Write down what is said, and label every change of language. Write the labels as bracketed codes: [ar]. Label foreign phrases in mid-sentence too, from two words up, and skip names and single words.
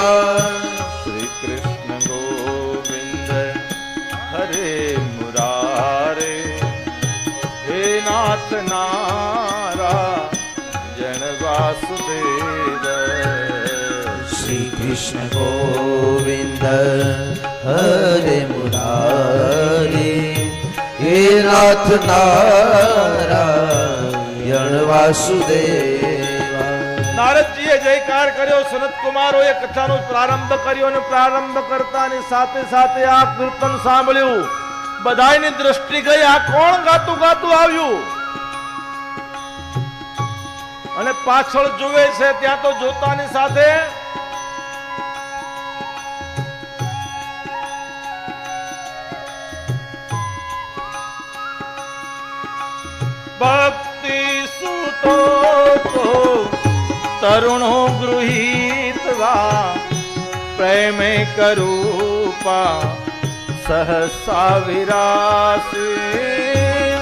[sa] श्री कृष्ण गोविंद हरे मुरारे, हे नाथ नारायण वासुदेव। श्री कृष्ण गोविंद हरे मुरारी, हे नाथ नारायण वासुदेव। [gu] નારદજીએ જયકાર કર્યો, સનત કુમારોએ કથાનો પ્રારંભ કર્યો અને પ્રારંભ કરતાની સાથે સાથે આ કીર્તન સાંભળ્યું. બધાની દ્રષ્ટિ ગઈ, આ કોણ ગાતું ગાતું આવ્યું? અને પાછળ જુએ છે ત્યાં તો જોતાની સાથે ભક્તિ [sa] સુતો તરુણો ગૃહીત્વા પ્રેમે કરૂપા સહસા વિરાસી।